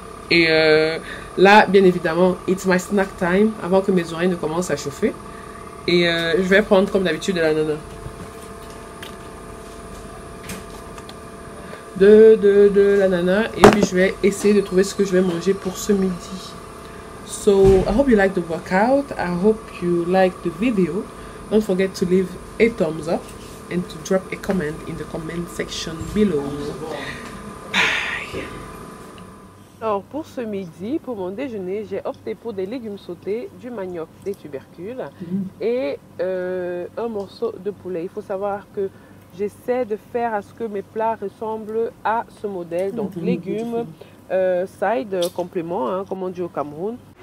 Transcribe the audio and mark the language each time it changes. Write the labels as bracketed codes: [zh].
[fr] Et là, bien évidemment, [en] it's my snack time [fr] avant que mes oreilles ne commencent à chauffer. Et je vais prendre comme d'habitude de l'ananas. De l'ananas. Et puis je vais essayer de trouver ce que je vais manger pour ce midi. [en] So I hope you like the workout. I hope you like the video. Don't forget to leave a thumbs up and to drop a comment in the comment section below. Bye. [fr] Alors pour ce midi, pour mon déjeuner, j'ai opté pour des légumes sautés, du manioc, des tubercules et un morceau de poulet. Il faut savoir que j'essaie de faire à ce que mes plats ressemblent à ce modèle. Donc légumes, side, complément, hein, comme on dit au Cameroun.